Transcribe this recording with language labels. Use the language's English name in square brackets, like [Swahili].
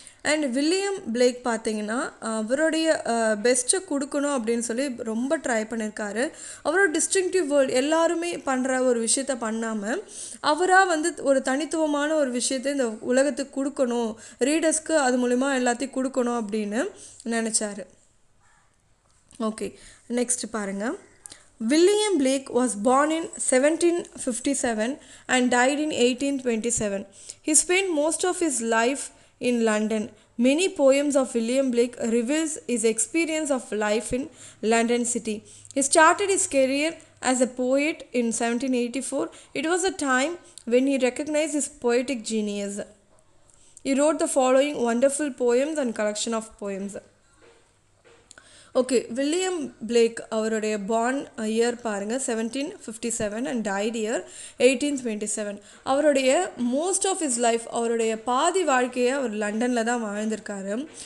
[Tamil] And William Blake பார்த்தீங்கன்னா அவருடைய பெஸ்ட்டை கொடுக்கணும் அப்படின்னு சொல்லி ரொம்ப ட்ரை பண்ணியிருக்காரு. அவரோட [English] distinctive world [Tamil] எல்லாருமே பண்ணுற ஒரு விஷயத்த பண்ணாமல் அவராக வந்து ஒரு தனித்துவமான ஒரு விஷயத்தை இந்த உலகத்துக்கு கொடுக்கணும், ரீடர்ஸ்க்கு அது மூலிமா எல்லாத்தையும் கொடுக்கணும் அப்படின்னு நினச்சாரு. ஓகே, நெக்ஸ்ட் பாருங்கள். [English] William Blake was born in 1757 and died in 1827. He spent most of his life in London. Many poems of William Blake reveals his experience of life in London city. He started his career as a poet in 1784. It was a time when he recognized his poetic genius. He wrote the following wonderful poems and collection of poems. [Tamil] Okay, William Blake அவருடைய [English] born year [Tamil] பாருங்கள் 1757 and [English] died year [Tamil] 1827. அவருடைய [English] most of his life, [Tamil] அவருடைய பாதி வாழ்க்கையை அவர் லண்டனில் தான் வாழ்ந்திருக்காரு.